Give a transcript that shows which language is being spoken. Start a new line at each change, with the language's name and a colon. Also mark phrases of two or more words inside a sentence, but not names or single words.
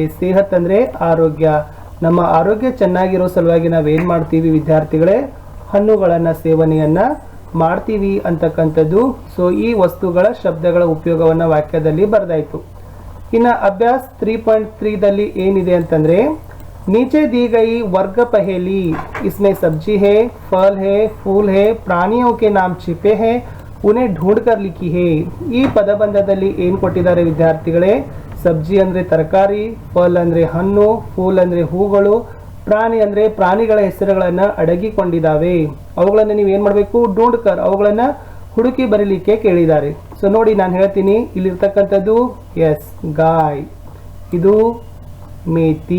Kannada: ಸೇಹತ್ ಅಂದ್ರೆ ಆರೋಗ್ಯ. ನಮ್ಮ ಆರೋಗ್ಯ ಚೆನ್ನಾಗಿರೋ ಸಲುವಾಗಿ ನಾವೇನು ಮಾಡ್ತೀವಿ ವಿದ್ಯಾರ್ಥಿಗಳೇ ಹಣ್ಣುಗಳನ್ನು ಸೇವನೆಯನ್ನು ಮಾಡ್ತೀವಿ ಅಂತಕ್ಕಂಥದ್ದು. ಸೊ ಈ ವಸ್ತುಗಳ ಶಬ್ದಗಳ ಉಪಯೋಗವನ್ನು ವಾಕ್ಯದಲ್ಲಿ ಬರೆದಾಯಿತು. ಇನ್ನು ಅಭ್ಯಾಸ 3.3ದಲ್ಲಿ ಏನಿದೆ ಅಂತಂದರೆ
Hindi: नीचे दी गई वर्ग पहेली, इसमें सब्जी है, फल है, फूल है, प्राणियों के नाम छिपे हैं, उन्हें ढूंढ कर लिखी है.
Kannada: ಈ ಪದಬಂಧದಲ್ಲಿ ಏನು ಕೊಟ್ಟಿದ್ದಾರೆ ವಿದ್ಯಾರ್ಥಿಗಳೇ? ಸಬ್ಜಿ ಅಂದರೆ ತರಕಾರಿ, ಫಲ್ ಅಂದರೆ ಹಣ್ಣು, ಫೂಲ್ ಅಂದರೆ ಹೂಗಳು, ಪ್ರಾಣಿ ಅಂದರೆ ಪ್ರಾಣಿಗಳ ಹೆಸರುಗಳನ್ನು ಅಡಗಿಕೊಂಡಿದ್ದಾವೆ. ಅವುಗಳನ್ನು ನೀವು ಏನು ಮಾಡಬೇಕು? ಢೂಂಢಕರ್, ಅವುಗಳನ್ನು ಹುಡುಕಿ ಬರೀಲಿಕ್ಕೆ ಕೇಳಿದ್ದಾರೆ. ಸೊ ನೋಡಿ ನಾನು ಹೇಳ್ತೀನಿ, ಇಲ್ಲಿರ್ತಕ್ಕಂಥದ್ದು ಎಸ್ ಗಾಯ್, ಇದು ಮೇಥಿ.